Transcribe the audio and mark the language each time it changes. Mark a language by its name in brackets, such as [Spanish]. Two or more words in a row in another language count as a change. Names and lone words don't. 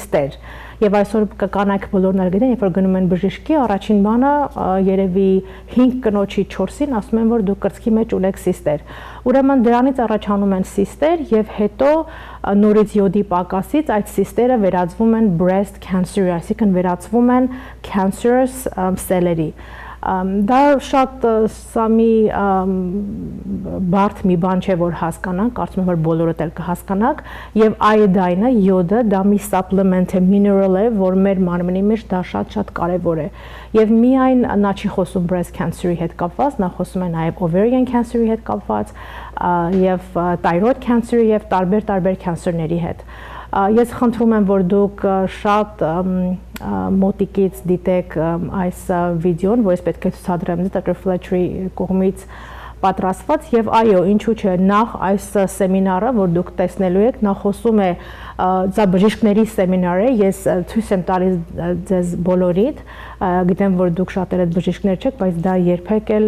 [Armenian] սիստեր Եվ այսօր կանայք բոլորն էլ գիտեն, երբ որ գնում են բժշկի, առաջին բանը երևի 5 կնոջի 4-ին ասում են, որ դուք կրծքի մեջ ունեք սիստեր։ Ուրեմն դրանից առաջանում են սիստեր եւ հետո նորից յոդի պակասից այդ սիստերը վերածվում են [English] breast cancer, [Armenian] այսինքն վերածվում են cancerous սելերի։ Դա շատ սա մի բարդ մի բան չէ, որ հասկանանք, կարծում եմ, որ բոլորդ էլ կհասկանաք, եւ iodine-ը, յոդը, դա մի supplement է, mineral է, որ մեր մարմնի մեջ դա շատ կարեւոր է։ Եվ միայն նա չի խոսում [English] breast cancer- [Armenian] ի հետ կապված, նա խոսում է նաեւ [English] ovarian cancer- [Armenian] ի հետ կապված, եւ [English] thyroid cancer- [Armenian] ի եւ տարբեր cancer-ների հետ։ Ես խնդրում եմ, որ դուք շատ մոտիկից դիտեք այս վիդեոն, որ ես պետք է ցուցադրեմ Dr. Fletcher-ի կողմից պատրաստված եւ այո, ինչու՞ չէ, նախ այս սեմինարը, որ դուք տեսնելու եք, նա խոսում է դա բժիշկների սեմինար է, ես ցույց եմ տալիս ձեզ բոլորիդ, գիտեմ, որ դուք շատերը բժիշկներ չեք, բայց դա երբեք էլ